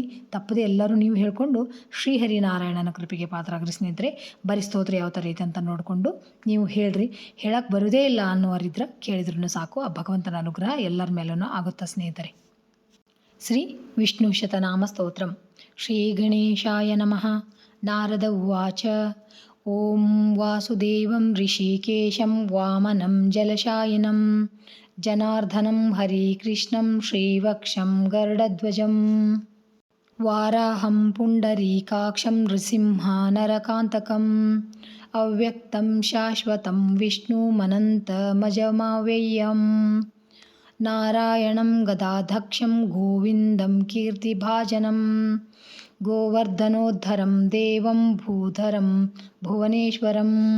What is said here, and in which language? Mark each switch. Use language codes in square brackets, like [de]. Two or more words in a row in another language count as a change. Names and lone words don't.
[kn] ತಪ್ಪದೆ ಎಲ್ಲರೂ ನೀವು ಹೇಳ್ಕೊಂಡು ಶ್ರೀಹರಿನಾರಾಯಣನ ಕೃಪೆಗೆ ಪಾತ್ರರಾಗ್ರಿ ಸ್ನೇಹಿತರೆ. ಬರೀ ಸ್ತೋತ್ರ ಯಾವ ಥರ ಐತೆ ಅಂತ ನೋಡಿಕೊಂಡು ನೀವು ಹೇಳ್ರಿ. ಹೇಳಕ್ಕೆ ಬರೋದೇ ಇಲ್ಲ ಅನ್ನೋರಿದ್ರೆ ಕೇಳಿದ್ರೂ ಸಾಕು. ಆ ಭಗವಂತನ ಅನುಗ್ರಹ ಎಲ್ಲರ ಮೇಲೂ ಆಗುತ್ತಾ ಸ್ನೇಹಿತರೆ. [sa] ಶ್ರೀ ವಿಷ್ಣು ಶತನಾಮ ಸ್ತೋತ್ರಂ. ಶ್ರೀ ಗಣೇಶಾಯ ನಮಃ. ನಾರದ ಉವಾಚ. ಓಂ ವಾಸುದೇವಂ ಋಷಿಕೇಶಂ ವಾಮನಂ ಜಲಶಾಯಿನಂ ಜನಾರ್ದನಂ ಹರಿಕೃಷ್ಣಂ ಶ್ರೀವಕ್ಷಂ ಗರುಡಧ್ವಜಂ ವಾರಾಹಂ ಪುಂಡರೀಕಾಕ್ಷಂ ನೃಸಿಂಹ ನರಕಾಂತಕಂ ಅವ್ಯಕ್ತಂ ಶಾಶ್ವತಂ ವಿಷ್ಣುಮನಂತಮಜಮವ್ಯಯಂ ನಾರಾಯಣಂ ಗದಾಧಕ್ಷಂ ಗೋವಿಂದಂ ಕೀರ್ತಿಭಾಜನಂ ಗೋವರ್ಧನೋದ್ಧರಂ ದೇವಂ ಭೂಧರಂ ಭುವನೇಶ್ವರಂ